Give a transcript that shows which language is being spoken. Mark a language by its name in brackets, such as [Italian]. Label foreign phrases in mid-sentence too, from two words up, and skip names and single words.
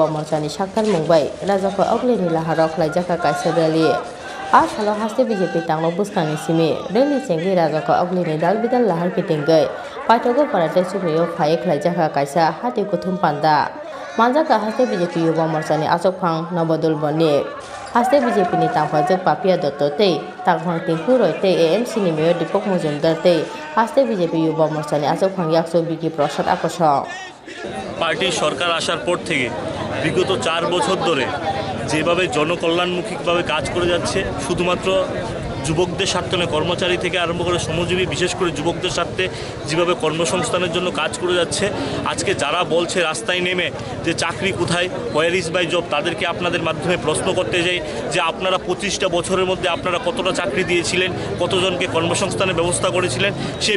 [Kok Borok] morchani saktar mungbai rajokha oglini laharok khlaijaka kaisa rally asalo haste BJP tanglok bwskangni simi rally chenggi rajokha oglini dalbidal lahar kitinggai paitogo parate sumiyo phai khlaijaka kaisa hati kuthum panda manjaka haste BJP yuba morchani achokphang nobodul bonik haste BJP ni tangphangjak Papia Dotto tei tangphang Tinku Roy tei AMC ni mayor Deepak Majumdar tei haste BJP yuba morchani achokphang yakso Biki Prasad akosong [Bangla] পার্টি সরকার আসার পর থেকে বিগত 4 বছর ধরে যেভাবে জনকল্যাণমুখীভাবে কাজ করে যাচ্ছে শুধুমাত্র যুবকদের স্বার্থে নয় কর্মচারী থেকে আরম্ভ করে শ্রমজীবী বিশেষ করে যুবকদের স্বার্থে যেভাবে কর্মসংস্থানের জন্য কাজ করে যাচ্ছে আজকে যারা বলছে রাস্তায় নেমে যে চাকরি কোথায় [English] where is my job [Bangla] তাদেরকে আপনাদের মাধ্যমে প্রশ্ন করতে যাই যে আপনারা 25টা বছরের মধ্যে আপনারা কতটা চাকরি দিয়েছিলেন কতজনকে কর্মসংস্থানের ব্যবস্থা করেছিলেন সেই